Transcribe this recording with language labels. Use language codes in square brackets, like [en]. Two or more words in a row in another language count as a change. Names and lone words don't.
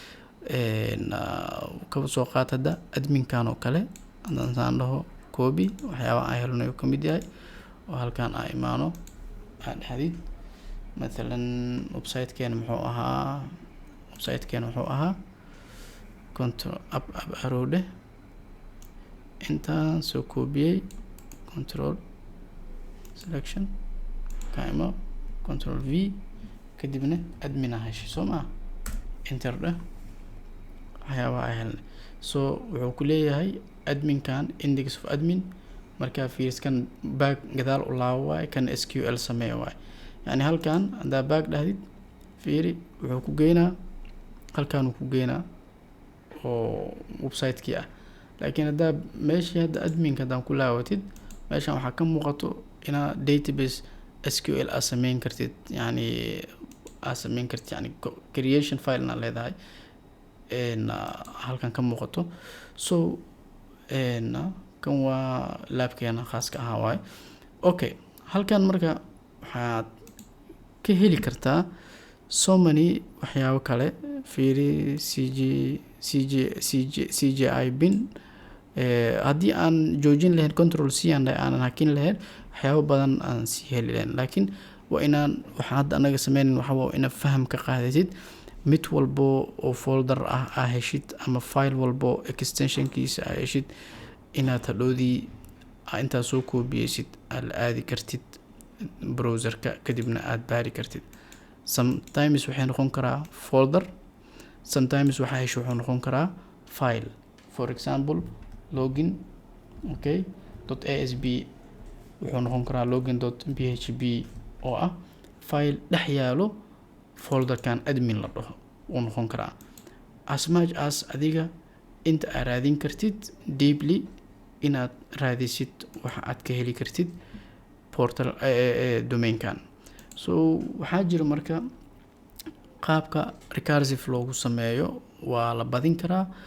[so] kaba soo qaatada adminkan oo kale haddaan dhaho copy, waxyaaba aan helno ayuu kamid yahay oo halkan aan imaano aan dhexdid. مثلا websitekeena muxuu ahaa [en] control up arrow [so] dheh, intaan soo koobiyey [en] control selection [so] ka imo [en] control v, [so] kadibna admin ah heshay soo maa enter dheh. waxyaaba ay helnay. so wuxuu ku leeyahay adminkan [en] index of admin. [so] markaa fiirskan back gadaal u laabo waay, kan sql sameeyo waay. yani halkan haddaa back dhahdid fiiri wuxuu ku geynaa halkan uu ku geynaa oo website-kii ah. laakiin haddaa meeshii hadda adminka haddaan ku laawatid meeshan waxaa ka muuqato inaa database sql aa sameyn kartid. yani creation file na leedahay halkan ka muuqato. so kan waa laabkeena khaaska ahaa waay. okay, halkan marka waxaad ka heli kartaa [en] so many [so] waxyaabo kale fiiri CGI bin haddii aan joojin lahayn [en] control C [so] aanan hakin lahayn waxyaabo badan aan sii heli lahayn. laakiin waa inaan waxaan hadda anaga sameynin waxa waa inaad faham ka qaadasid mid walbo oo folder ah aa heshid ama file walbo extensionkiisa aa heshid inaad hadhoodii intaad soo koobiyeysid aad la aadi kartid browserka kadibna aad baari kartid. sometimes waxay noqon karaa folder, sometimes waxa hesho wuxuu noqon karaa file. [en] for example login okay [so] .asb wuxuu noqon karaa login.php oo ah file dhex yaalo folderkan admin la dhaho uu noqon karaa. [en] as much as [so] adiga inta aad raadin kartid deeply inaad raadisid waxa aad ka heli kartid portal domainkan. so waxaa jira marka qaabka recursive loogu sameeyo waa la badin karaa